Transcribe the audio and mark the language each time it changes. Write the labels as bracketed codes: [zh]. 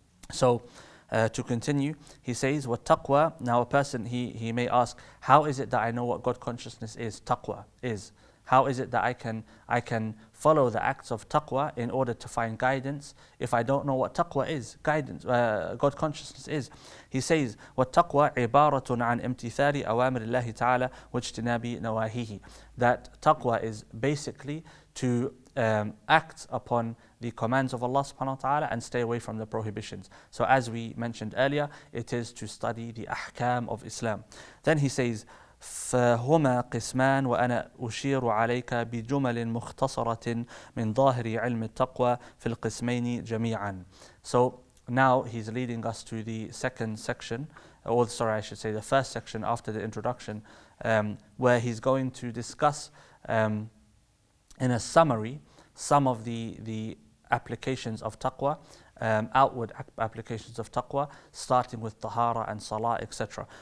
[en] So, to continue, he says, what taqwa, now a person, he may ask, how is it that I know what God consciousness is, taqwa is? How is it that I can follow the acts of taqwa in order to find guidance if I don't know what taqwa is, guidance, God consciousness is? He says, [ar] وَالتَّقْوَى عِبَارَةٌ عَنْ امْتِثَالِ أَوَامِرِ اللَّهِ تَعَالَى وَاجْتِنَابِ نَوَاهِهِ. [en] That taqwa is basically to act upon the commands of Allah subhanahu wa ta'ala and stay away from the prohibitions. So as we mentioned earlier, it is to study the ahkam of Islam. Then he says, [ar] فهما قسمان وأنا أشير عليك بجمل مختصرة من ظاهر علم التقوى في القسمين جميعا. [en] So now he's leading us to the second section, or sorry, I should say the first section after the introduction, where he's going to discuss in a summary some of the applications of taqwa, outward applications of taqwa, starting with tahara and salah, etc.